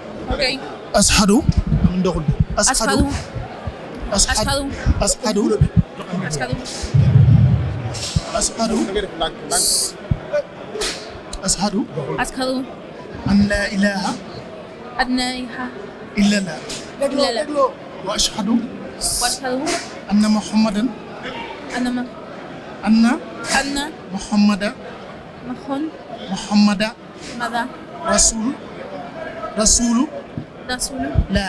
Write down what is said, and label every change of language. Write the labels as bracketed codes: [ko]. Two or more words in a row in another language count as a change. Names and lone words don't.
[ar] Ok. Ashhadu. Ndoxul. Ashhadu. أشهد أشهد. Ashhadu. Ashhadu. [wo] Da ngay def ndànk ndànk. [ar] Ashhadu. Ashhadu أن لا إله أن لا إله illallah. illallah. وأشهد وأشهد أن محمدا anna Muhammada Muhammad rasulu Rasulullah.